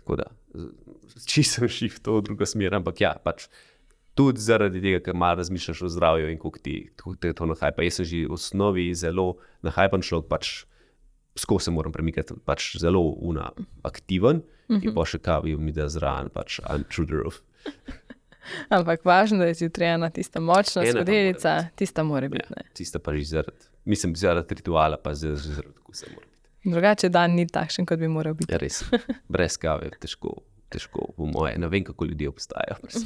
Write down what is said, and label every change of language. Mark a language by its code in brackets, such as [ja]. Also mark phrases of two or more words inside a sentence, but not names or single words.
[sl] Tako da, čisto sem šel v to drugo smer, ampak ja, pač tudi zaradi tega, ker malo razmišljaš o zdravju in koliko te to nahajpa. Jaz sem že v osnovi zelo nahajpan človek, pač skozi se moram premikati, pač zelo aktiven in pa še kavijo mi da zraven, pač [en] I'm through the roof. [sl] Ampak važno, da je zjutraj ena tista močna skodelica, tista mora biti. Ja, tista pa že zaradi rituala, pa zaradi okusa mora biti. Drugače dan ni takšen, kot bi moral biti. Ja, res, brez kave težko po moje. Ne vem, kako ljudje obstajajo.